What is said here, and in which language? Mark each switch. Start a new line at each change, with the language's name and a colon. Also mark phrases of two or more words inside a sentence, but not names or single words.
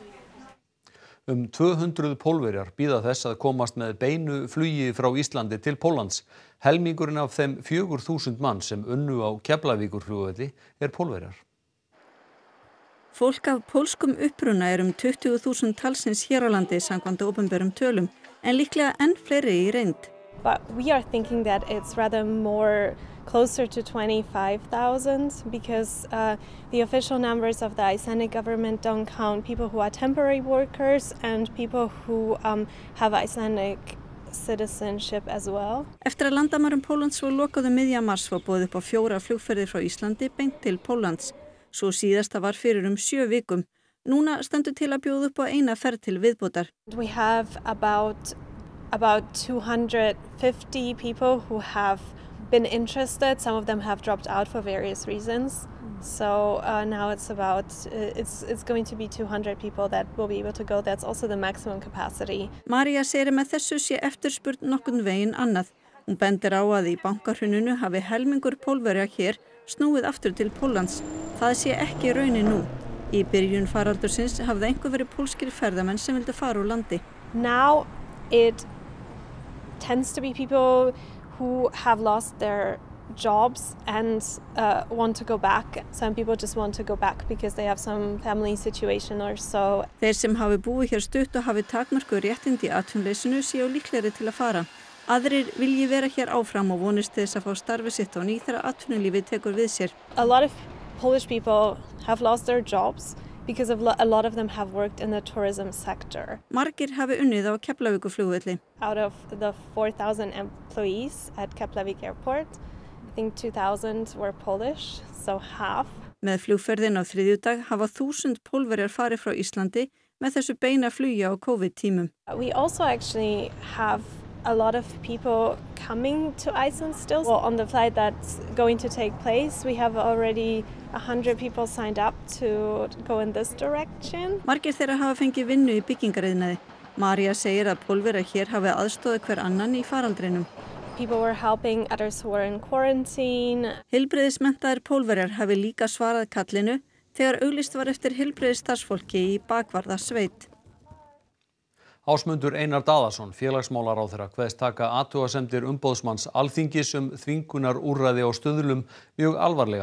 Icelandic: 200 Pólverjar bíða þess að komast með beinu flugi frá Íslandi til Póllands. Helmingurinn af þeim 4000 manns sem unnu á Keflavíkurflugvelli er Pólverjar. Fólk af pólskum uppruna er 20.000 talsins hér á landi samkvæmt opinberum tölum, en líklega enn fleiri í reynd.
English: But we are thinking that it's rather more closer to 25,000 because the official numbers of the Icelandic government don't count people who are temporary workers and people who have Icelandic citizenship as well.
Icelandic: Eftir að landamærum Póllands var lokað miðja mars var boðið upp á 4 flugferðir frá Íslandi beint til Póllands. Svo síðasta var fyrir 7 vikum. Núna stendur til að bjóða upp á eina ferð til viðbótar.
English: We have about 250 people who have been interested. Some of them have dropped out for various reasons. So now it's going to be 200 people that will be able to go. That's also the maximum capacity.
Icelandic: María segir með þessu sé eftirspurn nokkurn veginn annað. Hún bendir á að í bankahruninu hafi helmingur Pólverja hér snúið aftur til Póllands. Það sé ekki raunin nú. Í byrjun faraldursins hafði einhver verið pólskir ferðamenn sem vildu fara úr landi.
English: Now it tends to be people who have lost their jobs and want to go back. Some people just want to go back because they have some family situation or so.
Icelandic: Þeir sem hafi búið hér stutt og hafi takmörkuð réttindi í atvinnuleysinu séu líklegri til að fara. Aðrir vilji vera hér áfram og vonist þess að fá starfið sitt á ný þegar atvinnulífið tekur við sér.
English: A lot of Polish people have lost their jobs because a lot of them have worked in the tourism sector.
Icelandic: Margir hafi unnið á Keflavíkurflugvelli.
English: Out of the 4,000 employees at Keflavik Airport, I think 2,000 were Polish, so half.
Icelandic: Með flugferðin á þriðjudag hafa 1000 Pólverjar farið frá Íslandi með þessu beina flugi á COVID-tímum.
English: We also actually have a lot of people coming to Iceland still. Well, on the flight that's going to take place, we have already 100 people signed up to go in this direction.
Icelandic: Margir þeirra hafa fengið vinnu í byggingariðnaði. María segir að Pólverjar hér hafi aðstoðað hver annan í faraldrinum.
English: People were helping others who were in quarantine.
Icelandic: Heilbrigðismenntaðir Pólverjar hafi líka svarað kallinu þegar auglýst var eftir heilbrigðisstarfsfólki í bakvarðasveit. Á Ásmundur Einar Daðason, félagsmálaráðherra, kveðst taka athugasemdir umboðsmanns Alþingis þvingunarúrræði á Stuðlum mjög alvarlega.